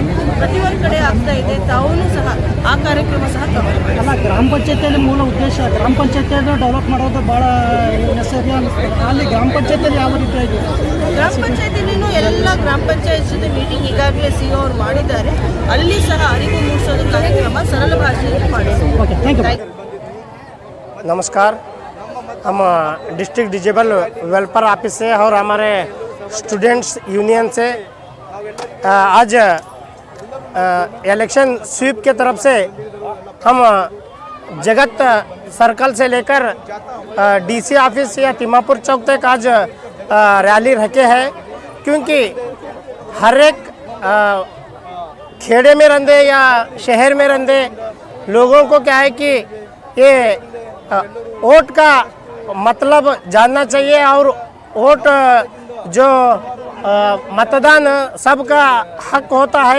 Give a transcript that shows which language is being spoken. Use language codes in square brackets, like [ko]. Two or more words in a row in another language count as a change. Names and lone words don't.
[kn] ಪ್ರತಿಯೊಂದು ಕಡೆ ಆಗ್ತಾ ಇದೆ. ತಾವೂ ಸಹ ಆ ಕಾರ್ಯಕ್ರಮ ಸಹ ತಗೊಳ್ಳಿ. ಅಲ್ಲ, ಗ್ರಾಮ ಪಂಚಾಯತಿಯಲ್ಲಿ ಮೂಲ ಉದ್ದೇಶ ಗ್ರಾಮ ಪಂಚಾಯತಿಯನ್ನು ಡೆವಲಪ್ ಮಾಡೋದು ಭಾಳ ನೆಸರಿ ಅನಿಸ್ತದೆ. ಅಲ್ಲಿ ಗ್ರಾಮ ಪಂಚಾಯತಿಯಲ್ಲಿ ಯಾವ ರೀತಿಯಾಗಿ ಗ್ರಾಮ ಪಂಚಾಯತಿನೂ ಎಲ್ಲ ಗ್ರಾಮ ಪಂಚಾಯತ್ ಜೊತೆ ಮೀಟಿಂಗ್ ಈಗಾಗಲೇ CEO ಅವರು ಮಾಡಿದ್ದಾರೆ. ಅಲ್ಲಿ ಸಹ ಅರಿವು ಮೂಡಿಸೋದು ಕಾರ್ಯಕ್ರಮ [hi] सरल भाषा में पढ़े। नमस्कार, हम [en] district disable welfare office [hi] से और हमारे [en] students union [hi] से आज [en] election sweep [hi] के तरफ से हम जगत सर्कल से लेकर [en] DC office [hi] या तिमापुर चौक तक आज रैली रखे हैं, क्योंकि हर एक खेड़े में रहते या शहर में रहते लोगों को क्या है कि ये वोट का मतलब जानना चाहिए, और वोट जो मतदान सबका हक होता है।